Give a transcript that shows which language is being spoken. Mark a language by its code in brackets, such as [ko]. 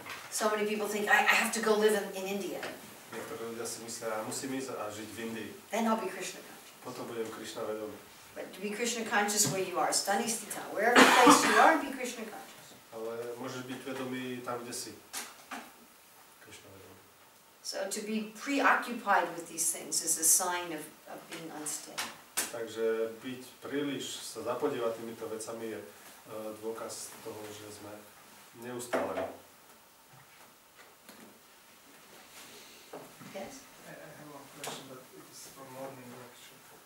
[en] So many people think, I have to go live in India. [sk] Niektorí ľudia si myslia, musím ísť a žiť v Indii. [en] Then I'll be Krishna conscious. [sk] Potom budem Krišna vedomý. [en] But to be Krishna conscious where you are, stani stita, wherever place you are, be Krishna conscious. [sk] Ale môžeš byť vedomý tam, kde si. Krišna vedomý. [en] So to be preoccupied with these things is a sign of being unsteady. [sk] Takže byť príliš sa zapodívať týmito vecami je dôkaz toho, že sme neustále. [en] Yes? I have one question, but it is for morning lecture.